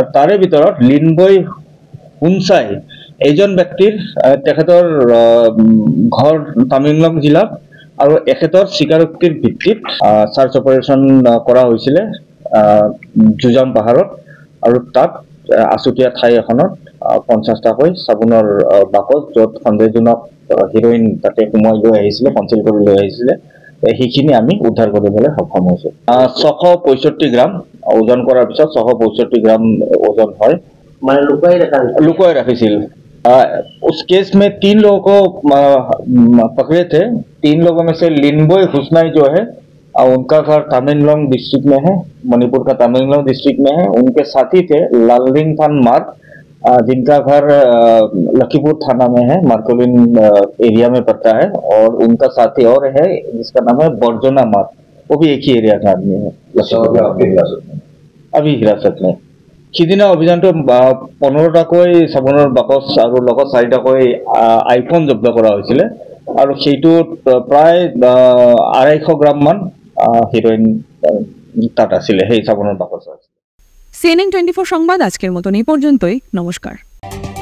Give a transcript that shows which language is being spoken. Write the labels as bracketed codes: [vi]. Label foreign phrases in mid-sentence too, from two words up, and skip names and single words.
[as] তাৰে ভিতৰত লিনবৈ হুনচাই এইজন ব্যক্তিৰ তেখেতৰ ঘৰ তামিংলং জিলাত আৰু এখেতৰ স্বীকাৰোক্তিৰ ভিত্তিত [en] search operation [as] কৰা হৈছিলে জুজাম পাহাৰত আৰু তাত আছুতীয়া ঠাই এখনত 50টাকৈ চাবোনৰ বাকচ য'ত সন্দেহজনক হিৰোইন তাতে সোমাই লৈ আহিছিলে, কনচিল কৰি লৈ আহিছিলে, সেইখিনি আমি উদ্ধাৰ কৰিবলৈ সক্ষম হৈছোঁ। 665 গ্ৰাম ওজন কৰাৰ পিছত 665 গ্ৰাম ওজন হয়, মানে লুকুৱাই ৰাখিছিল। [hi] उस केस में 3 लोगों को पकड़े थे। 3 लोगों में से लिनबोय हुसनाई जो है उनका घर तामेंगलोंग डिस्ट्रिक्ट में है, मणिपुर का तामेंगलोंग डिस्ट्रिक्ट में है। उनके साथी थे लालरिंग थान मार जिनका घर लखीपुर थाना में है, मार्कोलिन एरिया में पड़ता है, और उनका साथी और है जिसका नाम है बरजोना मार, वो भी एक ही एरिया का आदमी है, अभी हिरासत में। [as] সিদিনা অভিযানটো 15টাকৈ চাবোনৰ বাকচ আৰু লগত 4টাকৈ আইফোন জব্দ কৰা হৈছিলে আৰু সেইটোত প্ৰায় 250 গ্ৰাম মান হিৰোইন তাত আছিলে সেই চাবোনৰ বাকচত। [bn] CNN 24 সংবাদ আজকের মতন এই পর্যন্তই। নমস্কার।